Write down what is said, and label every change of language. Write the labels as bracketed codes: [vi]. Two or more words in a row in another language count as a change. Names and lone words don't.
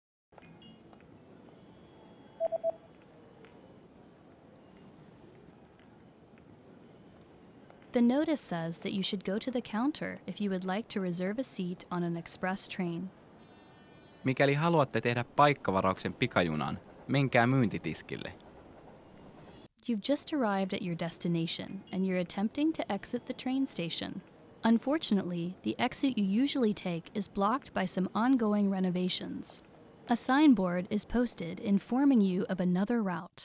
[en] The notice says that you should go to the counter if you would like to reserve a seat on an express train. [fi] Mikäli haluatte tehdä paikkavarauksen pikajunaan, menkää myyntitiskille. [en] You've just arrived at your destination and you're attempting to exit the train station. Unfortunately, the exit you usually take is blocked by some ongoing renovations. A signboard is posted informing you of another route.